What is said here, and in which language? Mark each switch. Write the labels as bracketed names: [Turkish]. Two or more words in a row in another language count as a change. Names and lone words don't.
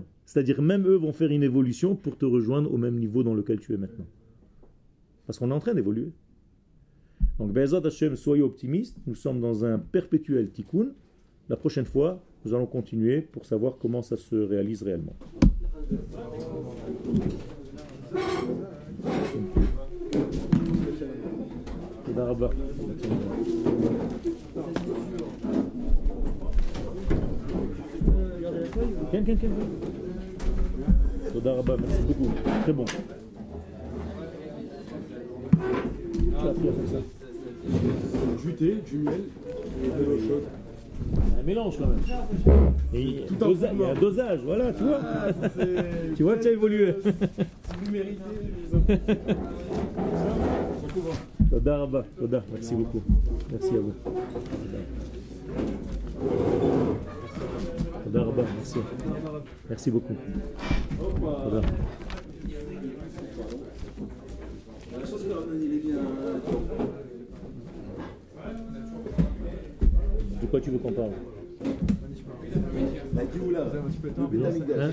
[French] C'est-à-dire même eux vont faire une évolution pour te rejoindre au même niveau dans lequel tu es maintenant. Parce qu'on est en train d'évoluer. Donc, [Hebrew] בעזרת השם, [French] soyez optimistes. Nous sommes dans un perpétuel tikkun. La prochaine fois, nous allons continuer pour savoir comment ça se réalise réellement. [Hebrew] תודה רבה. כן, כן, כן. תודה רבה, [French] merci beaucoup. Très bon. Du thé, du miel et de l'eau chaude. Un mélange quand même. Et il y a un dosage, voilà, tu vois. Tu vois, tu as évolué. Vous méritez. [Hebrew] תודה רבה, תודה, [French] merci beaucoup. Merci à vous. [Hebrew] תודה רבה, [French] merci. Merci beaucoup. תודה. De quoi tu veux qu'on parle? La Géoula, le Beth Amikdash.